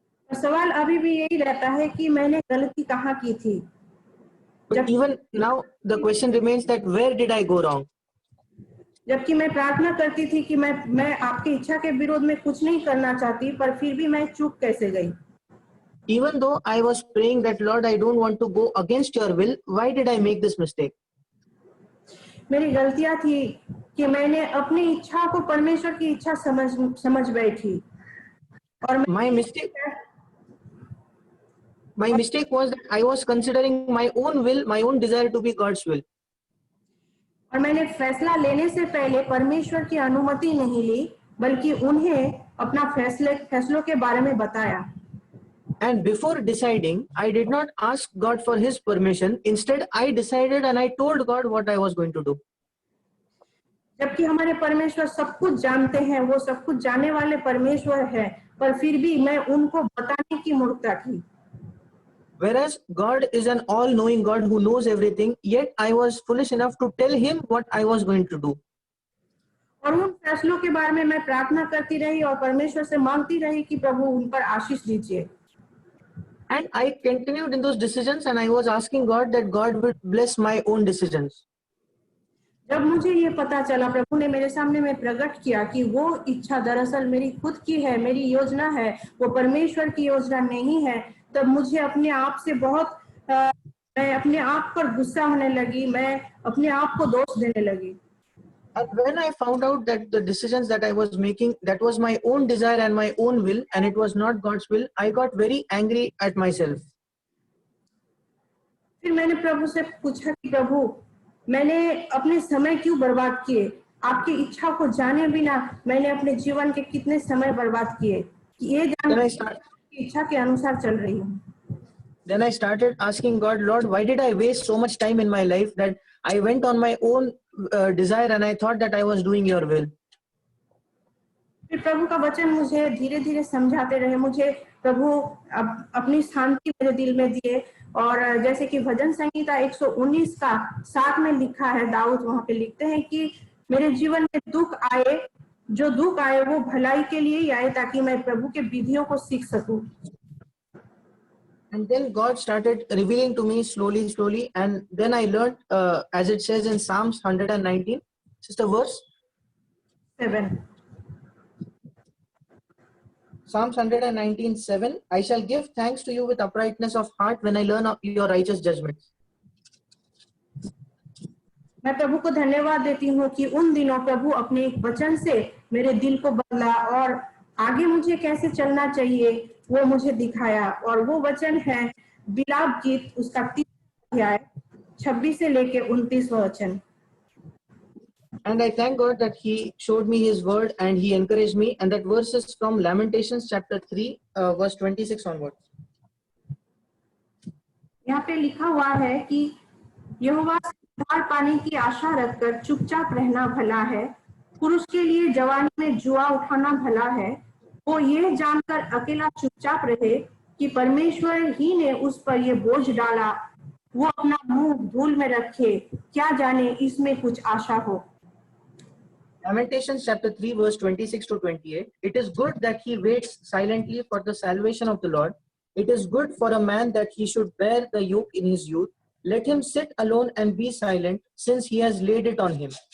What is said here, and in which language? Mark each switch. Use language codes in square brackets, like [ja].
[hi] सवाल अभी भी यही रहता है कि मैंने गलती कहाँ की थी। [en] But even now the question remains that where did I go wrong? [hi] जबकि मैं प्रार्थना करती थी कि मैं आपकी इच्छा के विरोध में कुछ नहीं करना चाहती, पर फिर भी मैं चूक कैसे गई। [en] Even though I was praying that Lord, I don't want to go against your will, why did I make this mistake? [hi] मेरी गलतियां थी कि मैंने अपनी इच्छा को परमेश्वर की इच्छा समझ बैठी और [en] my mistake was that I was considering my own will, my own desire to be God's will. [hi] और मैंने फैसला लेने से पहले परमेश्वर की अनुमति नहीं ली, बल्कि उन्हें अपना फैसलों के बारे में बताया। [en] And before deciding, I did not ask God for his permission. Instead, I decided and I told God what I was going to do. [hi] जबकि हमारे परमेश्वर सब कुछ जानते हैं, वो सब कुछ जानने वाले परमेश्वर हैं, पर फिर भी मैं उनको बताने की मूर्खता की। [en] Whereas God is an all-knowing God who knows everything, yet I was foolish enough to tell him what I was going to do. [hi] और उन फैसलों के बारे में मैं प्रार्थना करती रही और परमेश्वर से मांगती रही कि प्रभु उन पर आशीष दीजिए। [en] And I continued in those decisions and I was asking God that God would bless my own decisions. [hi] जब मुझे ये पता चला, प्रभु ने मेरे सामने में प्रकट किया कि वो इच्छा दरअसल मेरी खुद की है, मेरी योजना है, वो परमेश्वर की योजना नहीं है, तब मुझे अपने आप से मैं अपने आप पर गुस्सा होने लगी, मैं अपने आप को दोष देने लगी। [en] And when I found out that the decisions that I was making, that was my own desire and my own will, and it was not God's will, I got very angry at myself. [hi] फिर मैंने प्रभु से पूछा कि प्रभु, मैंने अपने समय क्यों बर्बाद किए? आपकी इच्छा को जाने बिना मैंने अपने जीवन के कितने समय बर्बाद किए कि ये जानकर इच्छा के अनुसार चल रही हूँ। [en] Then I started asking God, Lord, why did I waste so much time in my life that I went on my own desire and I thought that I was doing your will? [hi] फिर प्रभु का वचन मुझे धीरे धीरे समझाते रहे, मुझे प्रभु अपनी शांति मेरे दिल में दिए। और जैसे कि भजन संहिता 119 का 7 में लिखा है, दाऊद वहां पे लिखते हैं कि मेरे जीवन में दुख आए, जो दुख आए वो भलाई के लिए ही आए, ताकि मैं प्रभु के विधियों को सीख सकूं। [en] And then God started revealing to me slowly, and then I learned, as it says in Psalms 119, sister, verse 7. Psalms 119:7. I shall give thanks to you with uprightness of heart when I learn of your righteous judgments. [hi] मैं प्रभु को धन्यवाद देती हूँ कि उन दिनों प्रभु अपने एक वचन से मेरे दिल को बदला और आगे मुझे कैसे चलना चाहिए वो मुझे दिखाया। और वो वचन है विलाप गीत उसका 3 अध्याय 26 से लेके 29वां वचन। [en] And I thank God that he showed me his word and he encouraged me, and that verse is from Lamentations chapter 3 verse 26 onwards. [hi] यहाँ पे लिखा हुआ है कि यहोवा से उद्धार पाने की आशा रखकर चुपचाप रहना भला है, पुरुष के लिए जवानी में जुआ उठाना भला है, वो ये जानकर अकेला चुपचाप रहे कि परमेश्वर ही ने उस पर ये बोझ डाला, वो अपना मुंह धूल में रखे, क्या जाने इसमें कुछ आशा हो। [en] Lamentations chapter 3 verse 26 to 28. It is good that he waits silently for the salvation of the Lord. It is good for a man that he should bear the yoke in his youth. Let him sit alone and be silent, since he has laid it on him.